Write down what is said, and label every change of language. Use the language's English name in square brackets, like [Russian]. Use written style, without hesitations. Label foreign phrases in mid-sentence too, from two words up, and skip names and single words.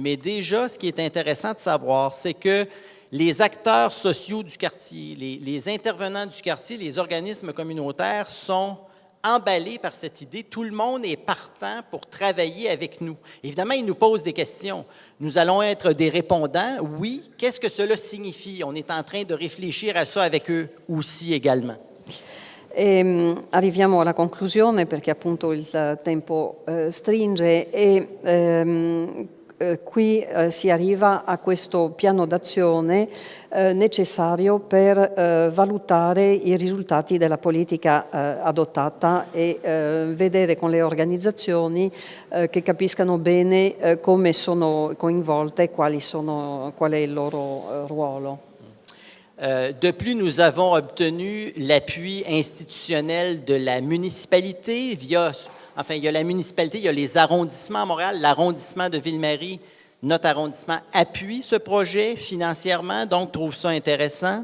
[French] Mais déjà, ce qui est intéressant de savoir, c'est que les acteurs sociaux du quartier, les intervenants du quartier, les organismes communautaires sont emballés par cette idée. Tout le monde est partant pour travailler avec nous. Évidemment, ils nous posent des questions. Nous allons être des répondants. Oui, qu'est-ce que cela signifie? On est en train de réfléchir à ça avec eux aussi également. [Italian] Arriviamo alla conclusione perché appunto il tempo stringe e qui si arriva a questo piano d'azione necessario per valutare i risultati della politica adottata e vedere con le organizzazioni che capiscano bene come sono coinvolte e qual è il loro ruolo. [French] De plus, nous avons obtenu l'appui institutionnel de la municipalité il y a la municipalité, il y a les arrondissements à Montréal, l'arrondissement de Ville-Marie, notre arrondissement appuie ce projet financièrement, donc trouve ça intéressant.